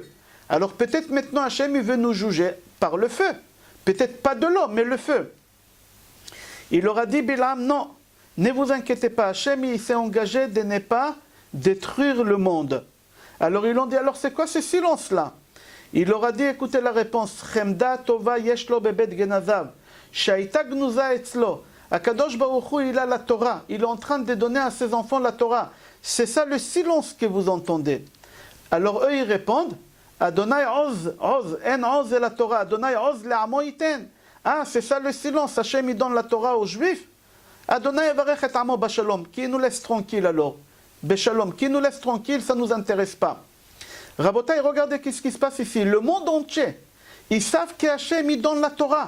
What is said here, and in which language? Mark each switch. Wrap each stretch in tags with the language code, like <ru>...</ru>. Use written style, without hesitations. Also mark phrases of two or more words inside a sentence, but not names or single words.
<fr>Alors peut-être maintenant Hachem, il veut nous juger par le feu. Peut-être pas de l'eau, mais le feu. Il leur a dit, Bilam, non, ne vous inquiétez pas, Hachem, il s'est engagé de ne pas détruire le monde. Alors ils ont dit, alors c'est quoi ce silence-là? Il leur a dit, écoutez la réponse,</fr> <he>חמדה טובה יש לו בבית גנזיו שהיתה גנוזה אצלו. הקדוש ברוך הוא,</he> <fr>il a la Torah. Il est en train de donner à ses enfants la Torah. C'est ça le silence que vous entendez. Alors eux, ils répondent,</fr> <he>ה' עוז,</he> <fr>en oz et la Torah.</fr> <he>ה' עוז לעמו יתן.</he> <fr>Ah, c'est ça le silence. Hachem, il donne la Torah aux Juifs.</fr> <he>ה' יברך את עמו בשלום.</he> <fr>Qui nous laisse tranquille alors? Beshalom. Qui nous laisse tranquille, ça ne nous intéresse pas. Rabotai, regardez ce qui se passe ici. Le monde entier, ils savent qu'Hachem, il donne la Torah.</fr>